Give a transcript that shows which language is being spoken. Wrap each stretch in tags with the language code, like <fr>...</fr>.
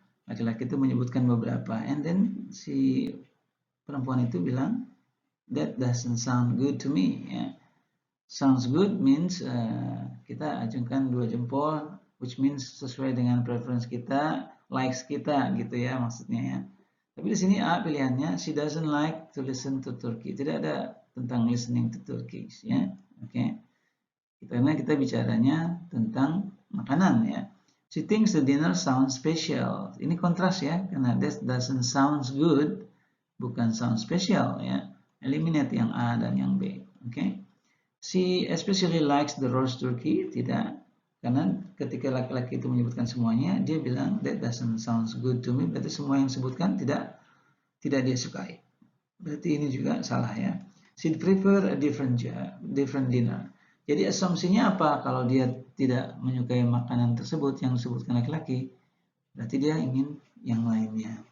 <id>Laki-laki itu menyebutkan beberapa, and then si perempuan itu bilang, that doesn't sound good to me. Ya. Sounds good means kita ajungkan 2 jempol, which means sesuai dengan preference kita, likes kita gitu ya maksudnya ya.</id> <en>Tapi di sini A pilihannya, she doesn't like to listen to Turkey.</en> <id>Tidak ada tentang listening to Turkey ya. Oke. Karena kita bicaranya tentang makanan ya.</id> <en>She thinks the dinner sounds special. Ini kontras ya, karena that doesn't sounds good, bukan sound special ya. Eliminate yang A dan yang B. Oke. She especially likes the roast turkey.</en> <id>Tidak. Karena ketika laki-laki itu menyebutkan semuanya, dia bilang that doesn't sounds good to me. Berarti semua yang disebutkan tidak dia sukai. Berarti ini juga salah ya.</id> <en>She prefer a different dinner.</en> <id>Jadi asumsinya apa? Kalau dia tidak menyukai makanan tersebut yang disebutkan laki-laki, berarti dia ingin yang lainnya.</id>